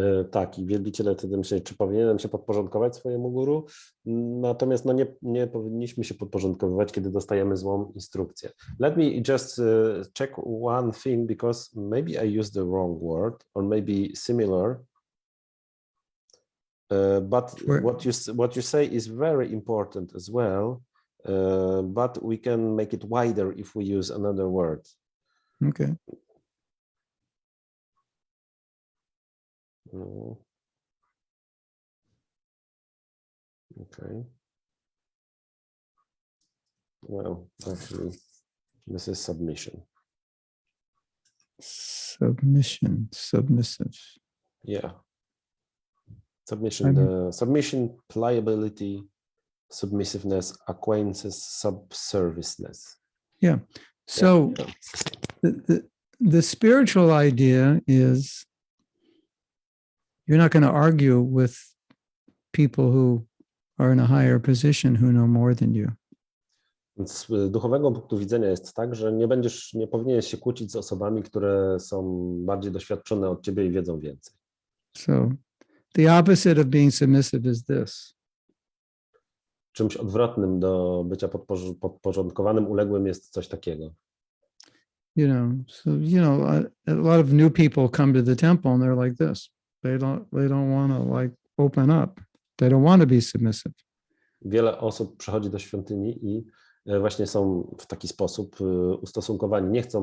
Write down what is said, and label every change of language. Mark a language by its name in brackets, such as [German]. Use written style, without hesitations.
[Polish] Tak, i wielbiciele wtedy myśleli, czy powinienem się podporządkować swojemu guru, natomiast nie powinniśmy się podporządkowywać, kiedy dostajemy złą instrukcję. [English] Let me just check one thing, because maybe I used the wrong word, or maybe similar. But Where- what you say is very important as well, but we can make it wider if we use another word. Okay. Mm. Okay. Well, actually, this is submission. Submission, submissive. Yeah. Submission, submission, pliability, submissiveness, acquaintances, subserviceness. Yeah. So Yeah. the spiritual idea is you're not going to argue with people who are in a higher position who know more than you. [Polish] Więc z duchowego punktu widzenia jest tak, że nie powinieneś się kłócić z osobami, które są bardziej doświadczone od ciebie i wiedzą więcej. [English] So the opposite of being submissive is this. [Polish] Czymś odwrotnym do bycia podporządkowanym, uległym jest coś takiego. [English] So a lot of new people come to the temple and they're like this. They don't want to like open up. They don't want to be submissive. [Polish] Wiele osób przychodzi do świątyni i właśnie są w taki sposób ustosunkowani.